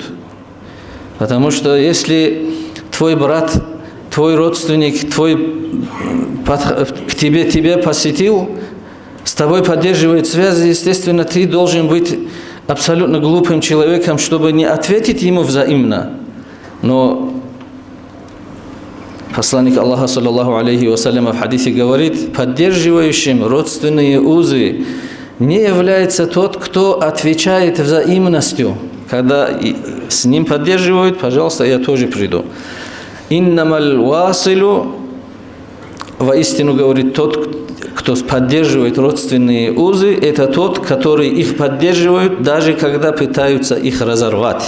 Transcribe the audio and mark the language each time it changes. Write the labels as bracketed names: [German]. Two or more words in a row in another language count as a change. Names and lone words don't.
[Russian] Потому что если твой брат, твой родственник, к тебе посетил, с тобой поддерживает связи, естественно, ты должен быть абсолютно глупым человеком, чтобы не ответить ему взаимно. Но посланник Аллаха, [Arabic] صلى الله عليه وسلم, [Russian] в хадисе говорит, поддерживающим родственные узы не является тот, кто отвечает взаимностью. Когда с ним поддерживают, пожалуйста, я тоже приду. [Arabic] إنما الواصل, [Russian] воистину говорит, тот, кто поддерживает родственные узы, это тот, который их поддерживает, даже когда пытаются их разорвать.